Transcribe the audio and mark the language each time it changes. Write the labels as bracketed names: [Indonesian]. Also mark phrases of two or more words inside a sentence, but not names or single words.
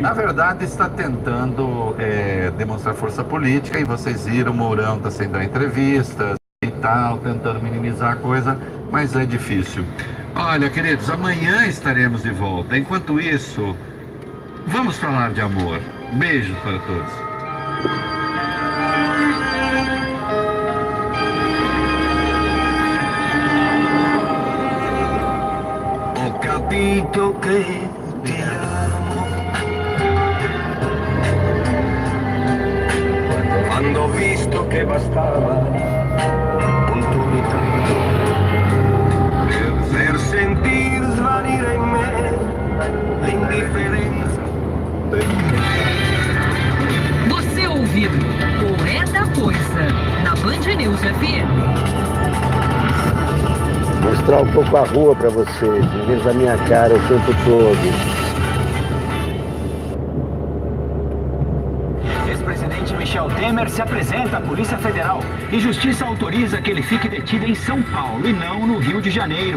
[Portuguese] Na verdade está tentando demonstrar força política, e vocês viram, o Mourão está sendo dar entrevistas e tal, tentando minimizar a coisa, mas é difícil. Olha, queridos, amanhã estaremos de volta. Enquanto isso, vamos falar de amor. Beijos para todos. [Italian] Ho capito che ti amo quando ho visto che bastava un tuo ritorno per sentir svanire in me l'indifferenza. [Portuguese] Você ouviu o É da Coisa na Band News FM. Mostrar um pouco a rua para vocês, em vez da minha cara o tempo todo. Ex-presidente Michel Temer se apresenta à Polícia Federal e Justiça autoriza que ele fique detido em São Paulo e não no Rio de Janeiro.